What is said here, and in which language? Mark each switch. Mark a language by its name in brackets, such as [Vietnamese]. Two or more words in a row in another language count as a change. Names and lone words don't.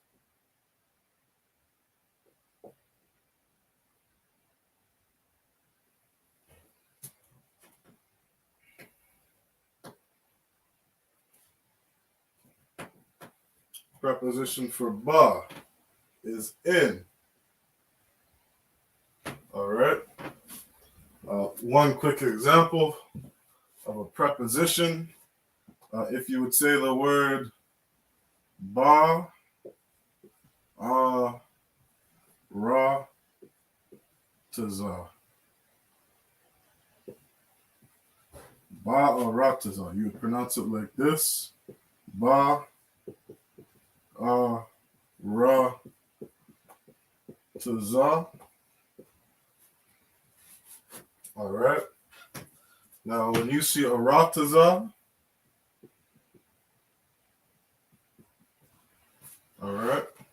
[English] Preposition for ba is in. All right. One quick example of a preposition. If you would say the word ba, ra, taza. Ba or ra taza. You would pronounce it like this. Ba, ra, taza. All right. Now, when you see a ra taza, all right.